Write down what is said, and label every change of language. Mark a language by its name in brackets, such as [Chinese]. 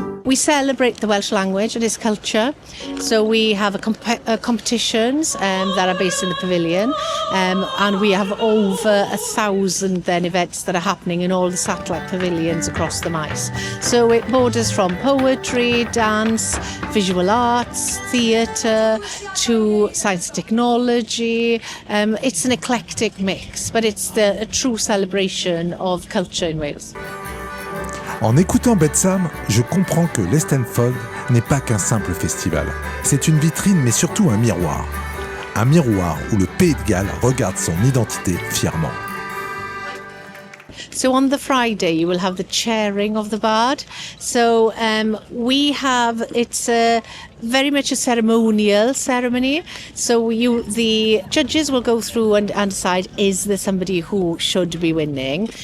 [English] We celebrate the Welsh language and its culture. So we have competitions that are based in the pavilion, and we have over 1,000 then events that are happening in all the satellite pavilions across the Mice. So it borders from poetry, dance, visual arts, theatre, to science and technology. It's an eclectic mix, but it's a true celebration of culture in Wales. [French] En écoutant Betsam, je comprends que l'Estenfod n'est pas qu'un simple festival. C'est une vitrine, mais surtout un miroir. Un miroir où le Pays de Galles regarde son identité fièrement. [English] So on the Friday, you will have the chairing of the bard. So it's very much a ceremonial ceremony. So the judges will go through and decide, is there somebody who should be winning?